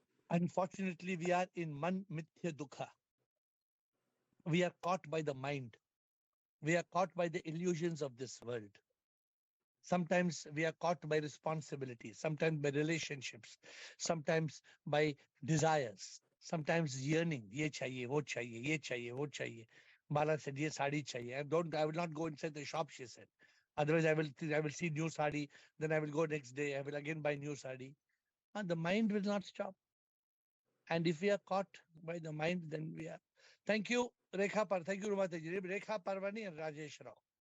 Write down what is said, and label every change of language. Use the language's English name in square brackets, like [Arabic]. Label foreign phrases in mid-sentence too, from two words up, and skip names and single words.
[English] Unfortunately, we are in [Hindi] मन मिथ्या दुःख. [English] We are caught by the mind. We are caught by the illusions of this world. Sometimes we are caught by responsibilities, sometimes by relationships, sometimes by desires, sometimes yearning. [Hindi] ये चाहिए, वो चाहिए, ये चाहिए, वो चाहिए. Bala said, ये साड़ी चाहिए. [English] I will not go inside the shop, she said. Otherwise, I will see new sari. Then I will go next day. I will again buy new sari. And the mind will not stop. And if we are caught by the mind, then we are. Thank you, Rekha Par. Thank you, Rumataji. Rekha Parvani and Rajesh Rao.